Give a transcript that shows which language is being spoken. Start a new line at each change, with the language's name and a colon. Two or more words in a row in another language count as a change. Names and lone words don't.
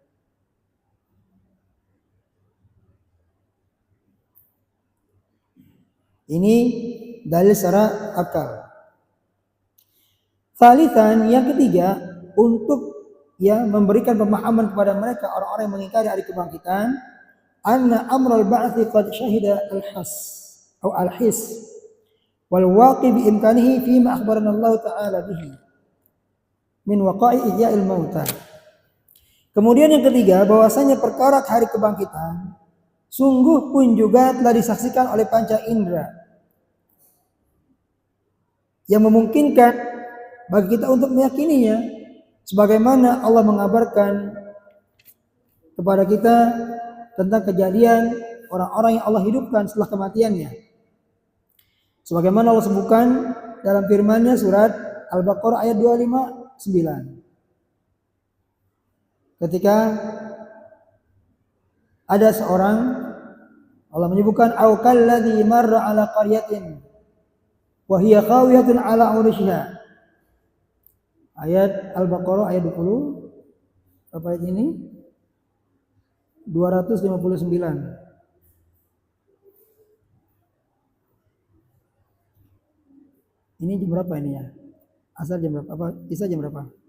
Indonesian: Ini dalil secara akal. Salisan, yang ketiga, untuk ya memberikan pemahaman kepada mereka orang-orang yang mengingkari hari kebangkitan,
Arabic: أن أمر البعث قد شهد الحس atau الحس والواقع بإمكانه فيما أخبرنا الله تعالى به من وقائع إحياء الموتى.
Indonesian: Kemudian yang ketiga, bahwasanya perkara hari kebangkitan sungguh pun juga telah disaksikan oleh panca indera yang memungkinkan bagi kita untuk meyakininya, sebagaimana Allah mengabarkan kepada kita tentang kejadian orang-orang yang Allah hidupkan setelah kematiannya. Sebagaimana Allah sebutkan dalam firman-Nya surat Al-Baqarah ayat 259. Ketika ada seorang, Allah menyebutkan
Arabic: أو كالذي مر على قرية وهي خاوية على عروشها.
Indonesian: Ayat Al-Baqarah ayat 20. Apa ayat ini? 259. Ini jam berapa ini ya? Asar jam berapa? Apa Isya jam berapa?